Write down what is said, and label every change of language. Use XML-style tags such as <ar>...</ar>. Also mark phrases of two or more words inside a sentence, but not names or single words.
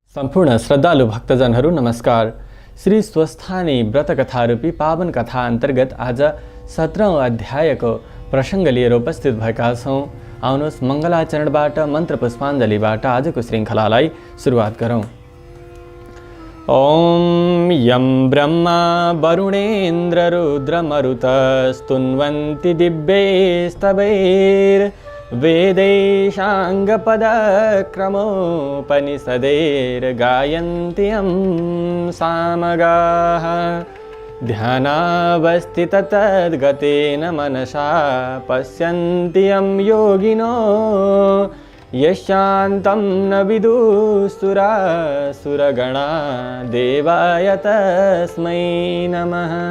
<ne>सम्पूर्ण श्रद्धालु भक्तजनहरू नमस्कार। श्री स्वस्थानी व्रत कथा रूपी पावन कथा अन्तर्गत आज 17औं अध्यायको प्रसङ्ग लिएर उपस्थित भएका छौँ। आउनुहोस् मङ्गलाचरणबाट मन्त्र पुष्पाञ्जलीबाट आजको श्रृङ्खलालाई सुरुवात गरौँ।</ne> <sa>ओम यं ब्रह्मा वरुणेन्द्र रुद्रमरुत स्तुन्वन्ति दिव्यैस्तवैर् वेदैशाङ्गपदक्रमोपनिषदैर्गायन्ति यं सामगाः ध्यानावस्थिततद्गतेन मनसा पश्यन्ति यं योगिनो यशान्तं न विदुःसुरासुरगणा देवाय तस्मै नमः।</sa>